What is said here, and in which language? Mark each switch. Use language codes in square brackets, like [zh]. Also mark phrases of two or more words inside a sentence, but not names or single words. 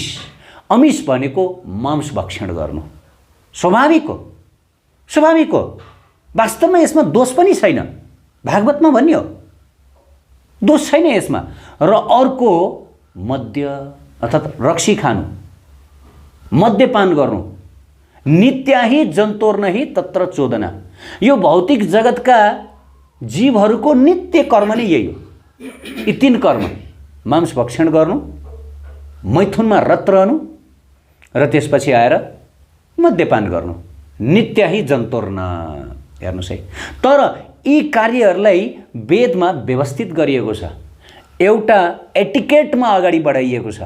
[ne] अमिष भनेको मांस भक्षण गर्नु, स्वाभाविक हो, स्वाभाविक हो। वास्तवमा यसमा दोष पनि छैन, भागवतमा भनियो दोष छैन यसमा। र अर्को हो मद्य अर्थात् रक्सी खानु, मद्यपान गर्नु, [sa] नित्याहि जन्तोर्नहि तत्र चोदना। [ne] यो भौतिक जगतका जीवहरूको नित्य कर्म नै यही हो। यी तीन कर्म, मांस भक्षण गर्नु, मैथुनमा रत रहनु र त्यसपछि आएर मद्यपान गर्नु, [sa] नित्याहि जन्तोर्न। [ne] हेर्नुहोस् है, तर यी कार्यहरूलाई वेदमा व्यवस्थित गरिएको छ, एउटा एटिकेटमा अगाडि बढाइएको छ।